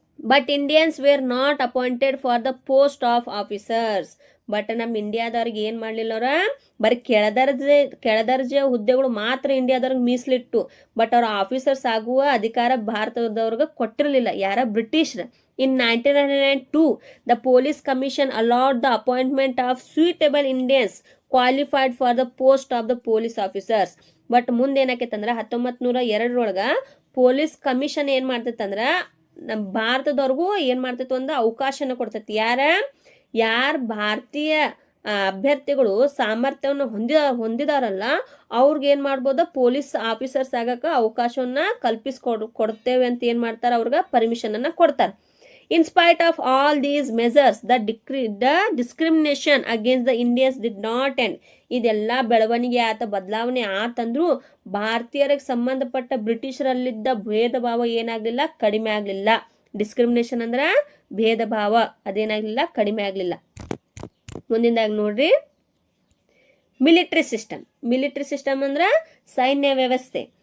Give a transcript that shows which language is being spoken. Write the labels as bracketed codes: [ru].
[en] But Indians were not appointed for the post of officers. [kn] But ನಮ್ಮ ಇಂಡಿಯಾದವ್ರಿಗೆ ಏನು ಮಾಡಲಿಲ್ಲ, ಅವ್ರ ಬರೀ ಕೆಳದರ್ಜೆ ಹುದ್ದೆಗಳು ಮಾತ್ರ ಇಂಡಿಯಾದವ್ರಿಗೆ ಮೀಸಲಿಟ್ಟು. ಬಟ್ ಅವ್ರ ಆಫೀಸರ್ಸ್ ಆಗುವ ಅಧಿಕಾರ ಭಾರತದವ್ರಿಗೆ ಕೊಟ್ಟಿರಲಿಲ್ಲ. ಯಾರ, British. [en] In 1902, the police commission allowed the appointment of suitable Indians qualified for the post of the police officers. [kn] But ಮುಂದೆ ಏನಾಕೈತಂದ್ರೆ 1902 ಪೊಲೀಸ್ ಕಮಿಷನ್ ಏನು ಮಾಡ್ತೈತಂದ್ರೆ ನಮ್ಮ ಭಾರತದವ್ರಿಗೂ ಏನು ಮಾಡ್ತೈತಿ, ಒಂದು ಅವಕಾಶನ ಕೊಡ್ತೈತಿ. ಯಾರು ಭಾರತೀಯ ಅಭ್ಯರ್ಥಿಗಳು ಸಾಮರ್ಥ್ಯವನ್ನು ಹೊಂದಿದಾರಲ್ಲ ಅವ್ರಿಗೆ ಏನು ಮಾಡ್ಬೋದು, ಪೊಲೀಸ್ ಆಫೀಸರ್ಸ್ ಆಗಕ್ಕೆ ಅವಕಾಶವನ್ನ ಕೊಡ್ತೇವೆ ಅಂತ ಏನು ಮಾಡ್ತಾರೆ, ಅವ್ರಿಗೆ ಪರ್ಮಿಷನನ್ನು ಕೊಡ್ತಾರೆ. [en] In spite of all these measures, the discrimination against the Indians did not end. [kn] ಇದೆಲ್ಲ ಬೆಳವಣಿಗೆ ಬದಲಾವಣೆ ಆತಂದ್ರೂ ಭಾರತೀಯರಿಗೆ ಸಂಬಂಧಪಟ್ಟ ಬ್ರಿಟಿಷರಲ್ಲಿದ್ದ ಭೇದ ಭಾವ ಏನಾಗಲಿಲ್ಲ, ಕಡಿಮೆ ಆಗಲಿಲ್ಲ. ಡಿಸ್ಕ್ರಿಮಿನೇಷನ್ ಅಂದ್ರೆ ಭೇದ ಭಾವ, ಅದೇನಾಗಲಿಲ್ಲ, ಕಡಿಮೆ ಆಗಲಿಲ್ಲ. ಮುಂದಿಂದಾಗಿ ನೋಡ್ರಿ, ಮಿಲಿಟರಿ ಸಿಸ್ಟಮ್ ಅಂದ್ರೆ ಸೈನ್ಯ ವ್ಯವಸ್ಥೆ.